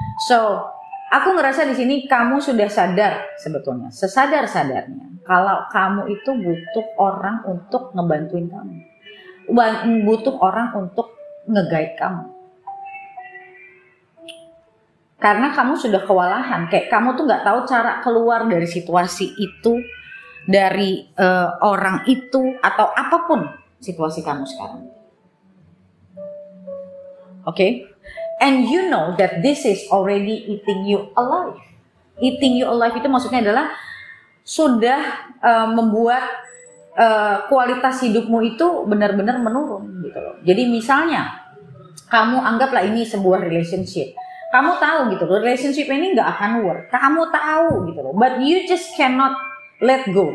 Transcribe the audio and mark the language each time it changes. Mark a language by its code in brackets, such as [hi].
[id] So aku ngerasa di sini kamu sudah sadar sebetulnya, sesadar-sadarnya kalau kamu itu butuh orang untuk ngebantuin kamu, butuh orang untuk nge-guide kamu. Karena kamu sudah kewalahan, kayak kamu tuh nggak tahu cara keluar dari situasi itu, dari orang itu, atau apapun situasi kamu sekarang. [en] And you know that this is already eating you alive. Eating you alive [id] itu maksudnya adalah sudah membuat kualitas hidupmu itu benar-benar menurun gitu loh. Jadi misalnya kamu anggaplah ini sebuah relationship. Kamu tahu gitu loh, relationship ini nggak akan work. Kamu tahu gitu loh, [en] but you just cannot let go.